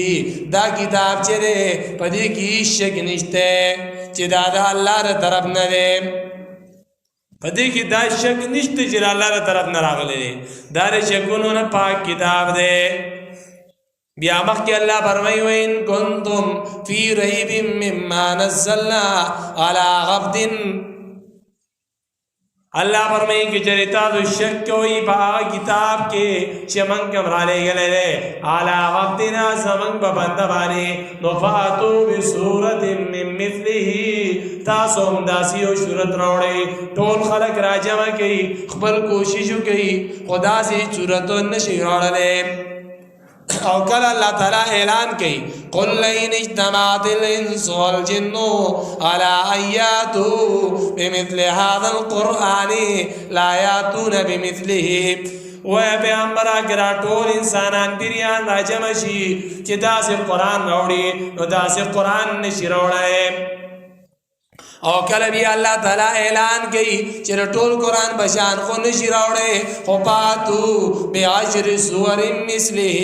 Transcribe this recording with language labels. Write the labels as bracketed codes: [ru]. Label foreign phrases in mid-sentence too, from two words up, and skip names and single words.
[ps] دا کتاب چې دی په دې کې هیڅ شک نشته چې دا د الله تر طرف نه دی. پدې کې دا شک نشته چې الله تعالی طرف نه راغلی دی. دا شکونو نه پاک کتاب دی. بیا مخکې الله فرمایي [ar] وإن كنتم في ريب مما نزلنا على عبد. [ps] الله فرمایي چې چېرې تاسو شک کوئ په هغه کتاب کې چې موږ کوم رالیږلی دی [ar] على عبدنا [ps] زموږ په بنده باندې نو [ar] فاتوا بسورة من مثله. [ps] تاسو هم داسې یو صورت راوړئ. ټول خلک راجمع کوي خپل کوشش وکوي خو داسې صورت نشي راوړلی. او کله الله تعالی اعلان کوي [ar] قل لئن اجتمعت الانس والجن على ان ياتوا بمثل هذا القرآن لا ياتون بمثله. [ps] وای پیغمبر اگر ټول انسانان پیریان راجمع شي چې داسې قرآن راوړي نو داسې قرآن نشي راوړی. او کله بیا الله تعالی اعلان کوي چې ټول قرآن بشان خو نشي راوړی خو [ar] پاتو بعشر سور مثله.